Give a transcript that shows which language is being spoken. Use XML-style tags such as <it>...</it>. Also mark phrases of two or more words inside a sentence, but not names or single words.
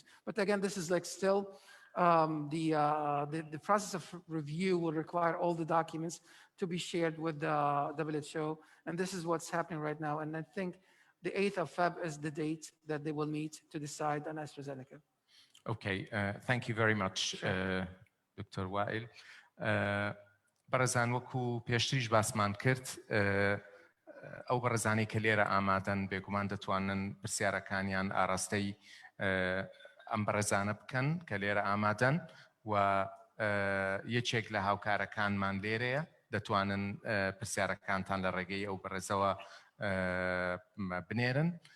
<en>But again, this is like still the process of review will require all the documents to be shared with the WHO, and this is what's happening right now. And I think the 8th of Feb is the date that they will meet to decide on AstraZeneca. Okay, thank you very much, Dr. Wael.</en> <ckb>بەڕێزان وەکو پێشتریش باسمان کرد ئەو بەڕێزانی کە لێرە ئامادەن بێگومان دەتوانن پرسیارەکانیان ئاراستەی ئەم بەڕێزانە بکەن کە لێرە ئامادەن و یەکێک لە هاوکارەکانمان لێرەیە دەتوانن پرسیارەکانتان لە ڕێگەی ئەو بەڕێزەوە بنێرن.</ckb>